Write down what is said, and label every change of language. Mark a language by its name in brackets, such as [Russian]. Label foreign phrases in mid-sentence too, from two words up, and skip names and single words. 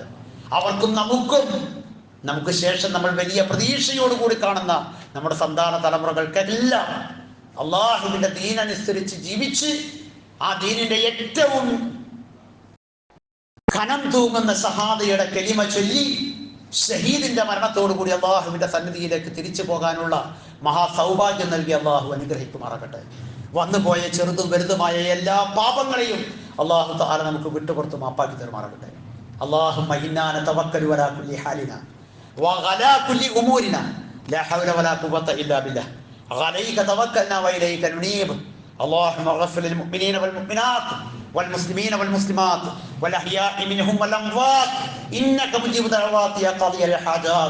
[Malayalam] അവർക്കും നമുക്ക് ശേഷം നമ്മൾ വലിയ പ്രതീക്ഷയോടുകൂടി കാണുന്ന നമ്മുടെ സന്താന തലമുറകൾക്കെല്ലാം അള്ളാഹുവിൻ്റെ ദീനനുസരിച്ച് ജീവിച്ച് ആ ദീനിന്റെ ഏറ്റവും ഖനം തൂങ്ങുന്ന ഷഹാദയുടെ കലിമ ചൊല്ലി ഷഹീദിന്റെ മരണത്തോടുകൂടി അള്ളാഹുവിന്റെ സന്നിധിയിലേക്ക് തിരിച്ചു പോകാനുള്ള മഹാസൗഭാഗ്യം നൽകി അള്ളാഹു അനുഗ്രഹിക്കുമാറാകട്ടെ. വന്നുപോയ ചെറുതും വലുതുമായ എല്ലാ പാപങ്ങളെയും [Arabic] الله تعالى [Malayalam] നമുക്ക് വിട്ടുപുറത്ത് മാപ്പാക്കി തരുമാറാകട്ടെ. [Arabic] اللهم إنا نتوكل على كل حالنا وعلى كل أمورنا لا حول ولا قوة إلا بالله عليك توكلنا وإليك ننيب. اللهم اغفر للمؤمنين والمؤمنات والمسلمين والمسلمات والأحياء منهم والأموات إنك مجيب دعوات يا قاضي الحاجات.